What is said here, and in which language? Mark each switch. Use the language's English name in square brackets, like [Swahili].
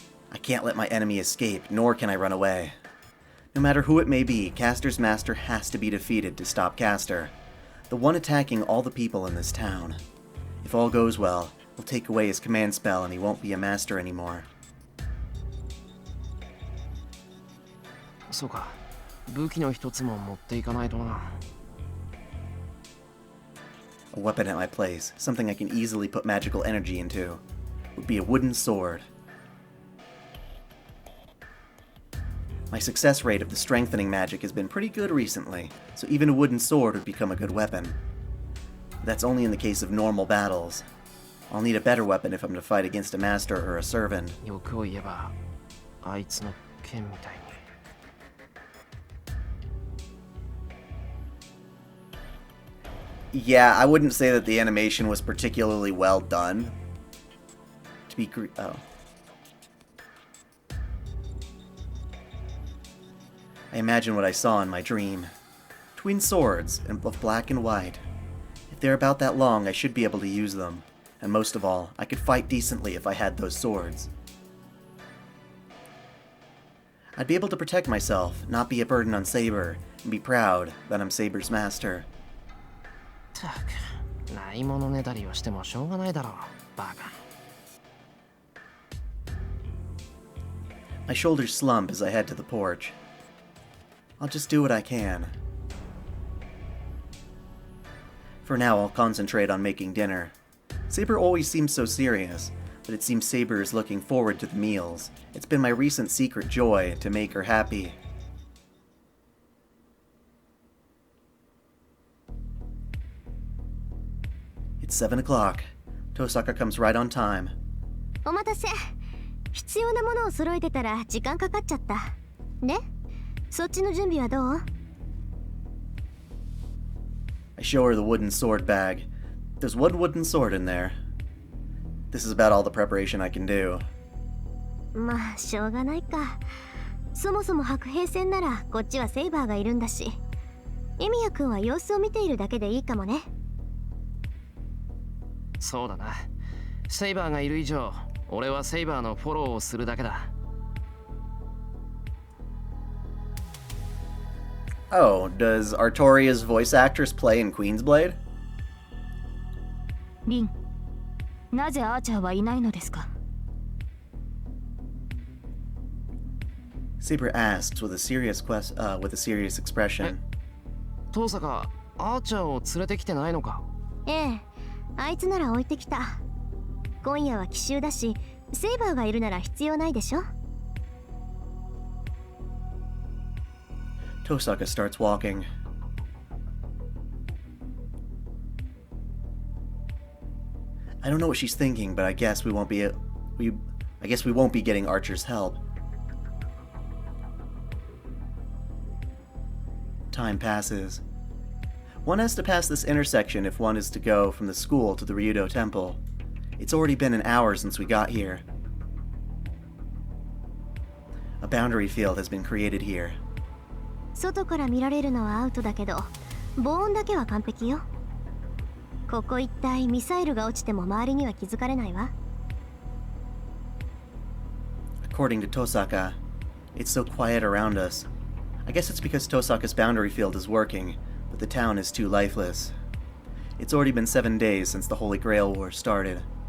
[English] I can't let my enemy escape, nor can I run away. No matter who it may be, Castor's master has to be defeated to stop Castor, the one attacking all the people in this town. If all goes well, we'll take away his command spell and he won't be a master anymore. [Japanese] そうか。武器の一つも持っていかないとな。 [English] A weapon at my place, something I can easily put magical energy into, would be a wooden sword. My success rate of the strengthening magic has been pretty good recently, so even a wooden sword would become a good weapon. That's only in the case of normal battles. I'll need a better weapon if I'm to fight against a master or a servant. [Japanese] 欲を言えば、あいつの剣みたいに。 [English] Yeah, I wouldn't say that the animation was particularly well done. To be I imagine what I saw in my dream. Twin swords, of black and white. If they're about that long, I should be able to use them. And most of all, I could fight decently if I had those swords. I'd be able to protect myself, not be a burden on Saber, and be proud that I'm Saber's master. [Japanese] たく、ないものねだりをしてもしょうがないだろう、バカ。 [English] My shoulders slump as I head to the porch. I'll just do what I can. For now, I'll concentrate on making dinner. Saber always seems so serious, but it seems Saber is looking forward to the meals. It's been my recent secret joy to make her happy. It's 7 o'clock. Tosaka comes right on time. [Japanese] お待たせ。必要なものを揃えてたら時間かかっちゃった。で、そっちの準備はどう？ [English] I show her the wooden sword bag. There's one wooden sword in there. This is about all the preparation I can do. [Japanese] まあ、しょうがないか。そもそも白兵戦ならこっちはセイバーがいるんだし。エミヤ君は様子を見ているだけでいいかもね。そうだな。セイバーがいる以上、俺はセイバーのフォローをするだけだ。 [English] Oh, does Artoria's voice actress play in Queensblade? [Japanese] リン、なぜアーチャーはいないのですか？ [English] Saber asks with a serious expression. [Japanese] 父坂アーチャーを連れてきてないのか？ええ、あいつなら置いてきた。今夜は奇襲だし、セイバーがいるなら必要ないでしょ。 [English] Tosaka starts walking. I don't know what she's thinking, but I guess we won't be getting Archer's help. Time passes. One has to pass this intersection if one is to go from the school to the Ryudo Temple. It's already been an hour since we got here. A boundary field has been created here. [Japanese] 外から見られるのはアウトだけど、防音だけは完璧よ。ここ一帯ミサイルが落ちても周りには気づかれないわ。 [English] According to Tosaka, it's so quiet around us. I guess it's because Tosaka's boundary field is working, but the town is too lifeless. It's already been 7 days since the Holy Grail War started.